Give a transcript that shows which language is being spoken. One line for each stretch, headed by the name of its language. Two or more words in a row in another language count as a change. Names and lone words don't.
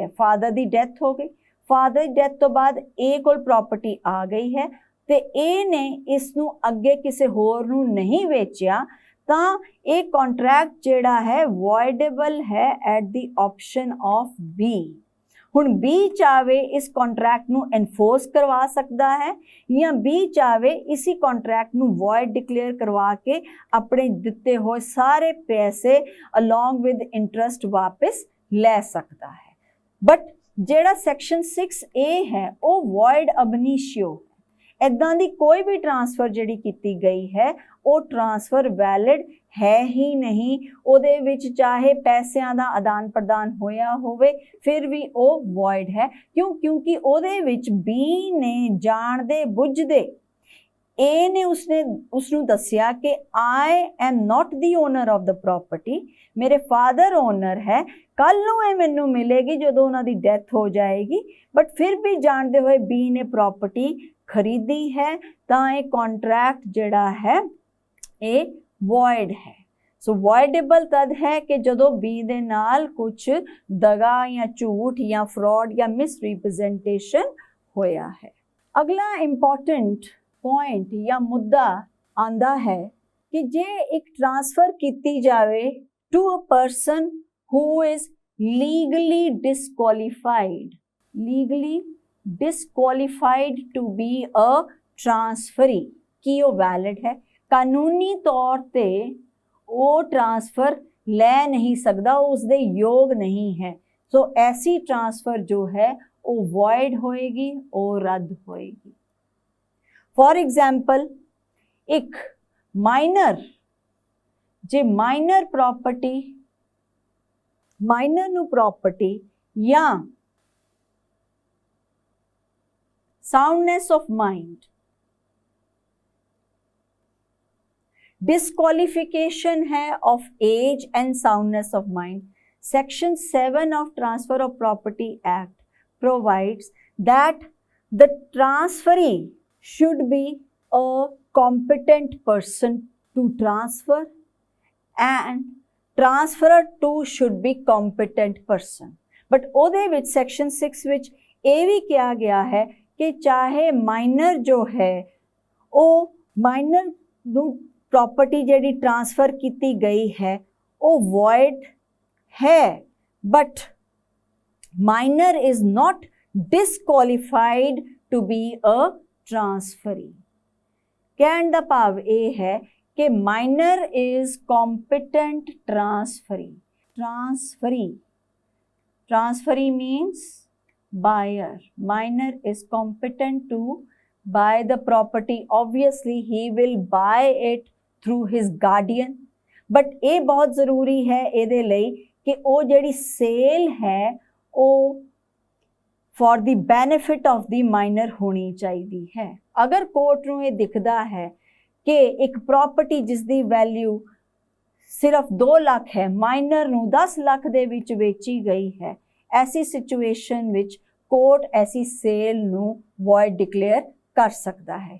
Punjabi: ਫਾਦਰ ਦੀ ਡੈਥ ਹੋ ਗਈ, ਫਾਦਰ ਦੀ ਡੈਥ ਤੋਂ ਬਾਅਦ A ਕੋਲ ਪ੍ਰੋਪਰਟੀ ਆ ਗਈ ਹੈ ਤੇ A ਨੇ ਇਸ ਨੂੰ ਅੱਗੇ ਕਿਸੇ ਹੋਰ ਨੂੰ ਨਹੀਂ ਵੇਚਿਆ, ਤਾਂ ਇਹ ਕੰਟਰੈਕਟ ਜਿਹੜਾ ਹੈ voidable ਹੈ
English: at the option of B.
Punjabi: ਹੁਣ B ਚਾਵੇ ਇਸ ਕੰਟਰੈਕਟ ਨੂੰ ਐਨਫੋਰਸ ਕਰਵਾ ਸਕਦਾ ਹੈ ਜਾਂ B ਚਾਵੇ ਇसी ਕੰਟਰੈਕਟ ਨੂੰ void ਡਿਕਲੇਅਰ ਕਰਵਾ ਕੇ ਆਪਣੇ ਦਿੱਤੇ ਹੋਏ ਸਾਰੇ ਪੈਸੇ
English: along with interest
Punjabi: ਵਾਪਸ ਲੈ ਸਕਦਾ ਹੈ। ਬਟ ਜਿਹੜਾ ਸੈਕਸ਼ਨ 6A ਹੈ ਉਹ void
Latin: ab initio।
Punjabi: ਇੱਦਾਂ ਦੀ ਕੋਈ ਵੀ ਟ੍ਰਾਂਸਫਰ ਜਿਹੜੀ ਕੀਤੀ ਗਈ ਹੈ ਉਹ ਟ੍ਰਾਂਸਫਰ ਵੈਲਿਡ ਹੈ ਹੀ ਨਹੀਂ। ਉਹਦੇ ਵਿੱਚ ਚਾਹੇ ਪੈਸਿਆਂ ਦਾ ਆਦਾਨ ਪ੍ਰਦਾਨ ਹੋਇਆ ਹੋਵੇ ਫਿਰ ਵੀ ਉਹ void ਹੈ। ਕਿਉਂਕਿ ਉਹਦੇ ਵਿੱਚ B ਨੇ ਜਾਣਦੇ ਬੁੱਝਦੇ A ਨੇ ਉਸਨੂੰ ਦੱਸਿਆ ਕਿ
English: I am not the owner of the property,
Punjabi: ਮੇਰੇ ਫਾਦਰ ਓਨਰ ਹੈ, ਕੱਲ ਨੂੰ ਇਹ ਮੈਨੂੰ ਮਿਲੇਗੀ ਜਦੋਂ ਉਹਨਾਂ ਦੀ ਡੈਥ ਹੋ ਜਾਏਗੀ। ਬਟ ਫਿਰ ਵੀ ਜਾਣਦੇ ਹੋਏ B ਨੇ ਪ੍ਰੋਪਰਟੀ ਖਰੀਦੀ ਹੈ ਤਾਂ ਇਹ ਕੰਟਰੈਕਟ ਜਿਹੜਾ ਹੈ ਇਹ void ਹੈ। ਸੋ voidable ਤਦ ਹੈ ਕਿ ਜਦੋਂ B ਦੇ ਨਾਲ ਕੁਝ ਦਗਾ ਜਾਂ ਝੂਠ ਜਾਂ ਫਰਾਡ ਜਾਂ ਮਿਸਰੀਪ੍ਰੈਜ਼ੈਂਟੇਸ਼ਨ ਹੋਇਆ ਹੈ। ਅਗਲਾ ਇੰਪੋਰਟੈਂਟ ਪੁਆਇੰਟ ਜਾਂ ਮੁੱਦਾ ਆਂਦਾ ਹੈ ਕਿ ਜੇ ਇੱਕ ਟ੍ਰਾਂਸਫਰ ਕੀਤੀ ਜਾਵੇ
English: to a person who is legally disqualified to be a transferee,
Punjabi: ਕੀ ਉਹ ਵੈਲਿਡ ਹੈ? ਕਾਨੂੰਨੀ ਤੌਰ ਤੇ ਉਹ ਟ੍ਰਾਂਸਫਰ ਲੈ ਨਹੀਂ ਸਕਦਾ, ਉਸ ਦੇ ਯੋਗ ਨਹੀਂ ਹੈ। ਸੋ ਐਸੀ ਟ੍ਰਾਂਸਫਰ ਜੋ ਹੈ ਉਹ void ਹੋਏਗੀ, ਉਹ ਰੱਦ ਹੋਏਗੀ।
English: for example
Punjabi: ਇੱਕ ਮਾਈਨਰ, ਜੇ ਮਾਈਨਰ ਨੂੰ ਪ੍ਰੋਪਰਟੀ ਜਾਂ
English: soundness of mind, disqualification है of age and soundness of mind, section 7 of Transfer of Property Act provides that the transferee should be a competent person to transfer and transferor too should be competent person।
Punjabi: but ਉਹਦੇ ਵਿੱਚ section 6 ਵਿੱਚ ਇਹ ਵੀ ਕਿਹਾ ਗਿਆ ਹੈ ਕਿ ਚਾਹੇ ਮਾਈਨਰ ਜੋ ਹੈ ਉਹ ਮਾਈਨਰ ਨੂੰ प्रॉपर्टी ਜਿਹੜੀ ट्रांसफर ਕੀਤੀ ਗਈ ਹੈ ਉਹ void ਹੈ
English: but minor is not disqualified to be a transferee।
Punjabi: ਕਹਿਣ ਦਾ ਭਾਵ ਇਹ ਹੈ ਕਿ
English: minor is competent transferee। Transferee means buyer। minor is competent to buy the property, obviously he will buy it through his guardian।
Punjabi: but ਇਹ ਬਹੁਤ ਜ਼ਰੂਰੀ ਹੈ ਇਹਦੇ ਲਈ ਕਿ ਉਹ ਜਿਹੜੀ ਸੇਲ ਹੈ ਉਹ
English: for the benefit of the minor
Punjabi: ਹੋਣੀ ਚਾਹੀਦੀ ਹੈ। ਅਗਰ ਕੋਰਟ ਨੂੰ ਇਹ ਦਿਖਦਾ ਹੈ ਕਿ ਇੱਕ ਪ੍ਰਾਪਰਟੀ ਜਿਸ ਦੀ ਵੈਲਿਊ ਸਿਰਫ 2 ਲੱਖ ਹੈ ਮਾਈਨਰ ਨੂੰ 10 ਲੱਖ ਦੇ ਵਿੱਚ ਵੇਚੀ ਗਈ ਹੈ, ਐਸੀ ਸਿਚੁਏਸ਼ਨ ਵਿੱਚ ਕੋਰਟ ਐਸੀ ਸੇਲ ਨੂੰ void ਡਿਕਲੇਅਰ ਕਰ ਸਕਦਾ ਹੈ।